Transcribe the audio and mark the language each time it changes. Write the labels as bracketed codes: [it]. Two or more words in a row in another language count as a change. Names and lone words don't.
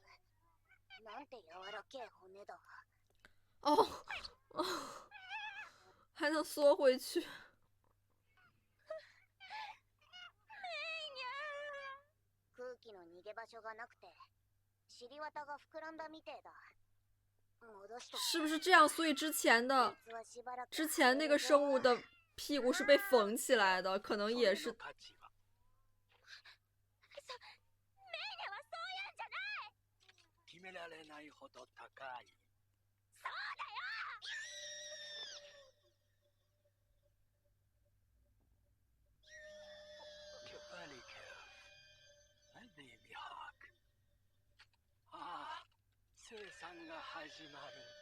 [ja] なんて柔らけえ骨だ。 [zh] 哦，还能缩回去。 [ja] 空気の逃げ場所がなくて尻綿が膨らんだみてえだ。 [zh] 是不是这样？所以之前那个生物的屁股是被缝起来的，可能也是。 [ja] 決められないほど高い。そうだよ。ああ、生産が始まる。